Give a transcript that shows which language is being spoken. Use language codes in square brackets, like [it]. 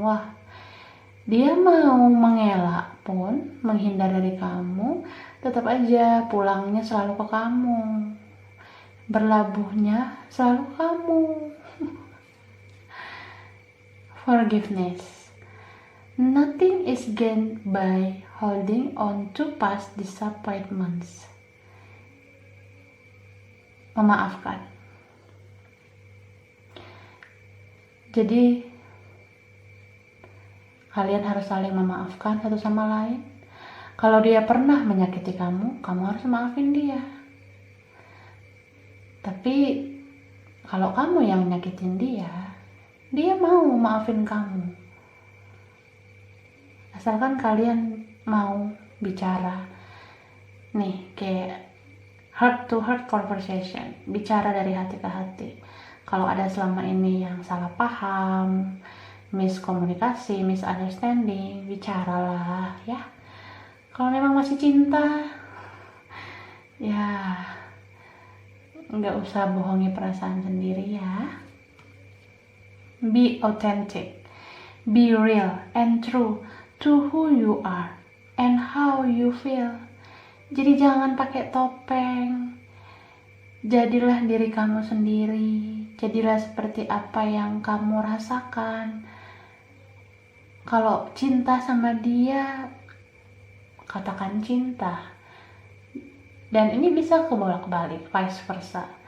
[id] Wah, dia mau mengelak pun, menghindar dari kamu, tetap aja pulangnya selalu ke kamu, berlabuhnya selalu kamu. [en] Forgiveness. Nothing is gained by holding on to past disappointments. [id] Memaafkan. Jadi kalian harus saling memaafkan satu sama lain. Kalau dia pernah menyakiti kamu, kamu harus maafin dia. Tapi kalau kamu yang nyakitin dia mau maafin kamu. Asalkan kalian mau bicara. Nih, kayak [en] heart to heart conversation, [id] bicara dari hati ke hati. Kalau ada selama ini yang salah paham, miskomunikasi, misunderstanding, bicaralah ya. Kalau memang masih cinta, ya nggak usah bohongi perasaan sendiri ya. [en] Be authentic, be real and true to who you are and how you feel. [id] Jadi jangan pakai topeng. Jadilah diri kamu sendiri. Jadilah seperti apa yang kamu rasakan. Kalau cinta sama dia, katakan cinta. Dan ini bisa kebolak-balik, vice versa.